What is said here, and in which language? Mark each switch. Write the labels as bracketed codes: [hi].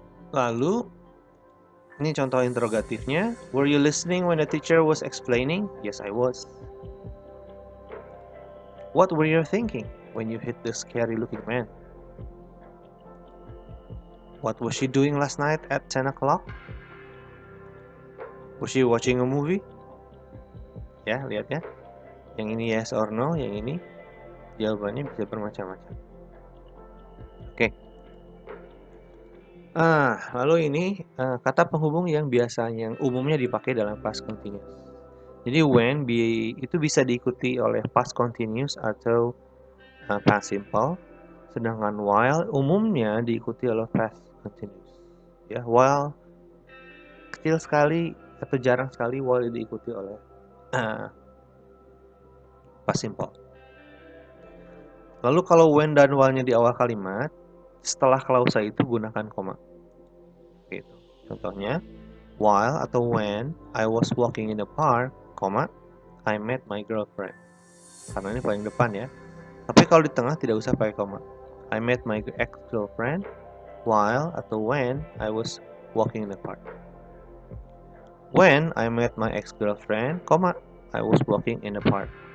[id] Lalu ini contoh interrogatifnya. [en] Were you listening when the teacher was explaining? Yes, I was. What were you thinking when you hit the scary looking man? What was she doing last night at 10 o'clock? Was she watching a movie? [id] Ya, lihat ya. Yang ini [en] yes or no, [id] yang ini jawabannya bisa bermacam-macam. Oke. Lalu ini kata penghubung yang biasanya, yang umumnya dipakai dalam past continuous. Jadi when itu bisa diikuti oleh past continuous atau past simple, sedangkan while umumnya diikuti oleh past continuous. Ya, while kecil sekali atau jarang sekali while diikuti oleh past simple. Lalu kalau when dan while-nya di awal kalimat, setelah klausa itu gunakan koma. Gitu. Contohnya, [en] while [id] atau [en] when I was walking in the park, I met my girlfriend. [id] Karena ini paling depan ya. Tapi kalau di tengah tidak usah pakai koma. [en] I met my ex-girlfriend while [id] atau [en] when I was walking in the park. When I met my ex-girlfriend, I was walking in the park.